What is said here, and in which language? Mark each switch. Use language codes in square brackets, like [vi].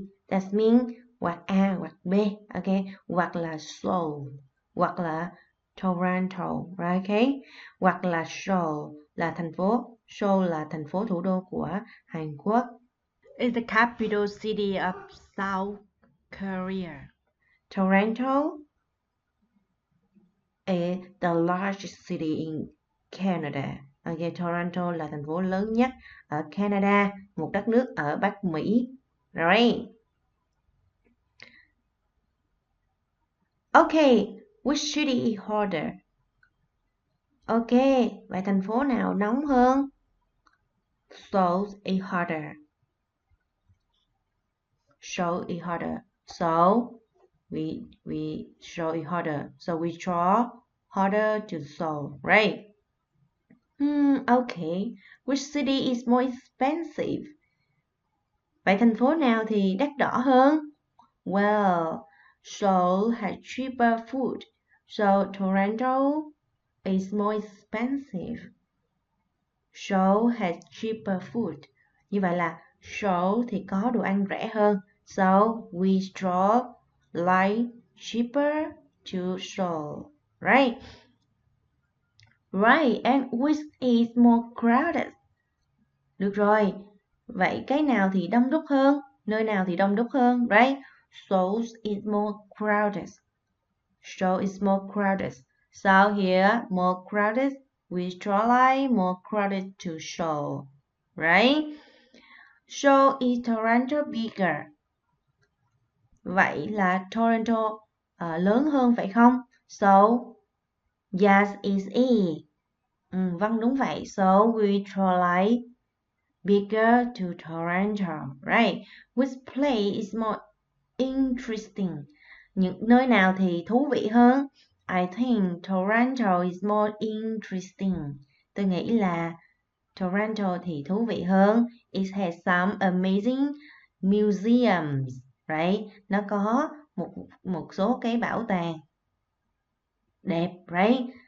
[en] That means [vi] hoặc A hoặc B. Ok, hoặc là Seoul, hoặc là Toronto. Ok, hoặc là Seoul là thành phố. Seoul là thành phố thủ đô của Hàn Quốc. [en] Is the capital city of South Korea. Toronto is the largest city in Canada. [vi] Okay, Toronto là thành phố lớn nhất ở Canada, một đất nước ở Bắc Mỹ. [en] Right. Okay, which city is hotter? [vi] Okay, vậy thành phố nào nóng hơn? [en] Seoul is hotter. Seoul is hotter. So we show it harder. So we draw harder to Seoul, right? Okay. Which city is more expensive? [vi] Vậy thành phố nào thì đắt đỏ hơn? [en] Well, Seoul has cheaper food, so Toronto is more expensive. Seoul has cheaper food. [vi] Như vậy là Seoul thì có đồ ăn rẻ hơn. [en] So we draw line cheaper to Seoul, right? Right, and which is more crowded? [vi] Được rồi, vậy cái nào thì đông đúc hơn? Nơi nào thì đông đúc hơn, right? [en] Seoul is more crowded. Seoul is more crowded. So here, more crowded, we draw line more crowded to Seoul, right? So is Toronto bigger? [vi] Vậy là Toronto lớn hơn phải không? [en] So, yes is it. [vi] Vâng đúng vậy. [en] So we draw line bigger to Toronto, right? Which place is more interesting? [vi] Những nơi nào thì thú vị hơn? [en] I think Toronto is more interesting. [vi] Tôi nghĩ là Toronto thì thú vị hơn. [en] It has some amazing museums, right? [vi] Nó có một số cái bảo tàng đẹp, right?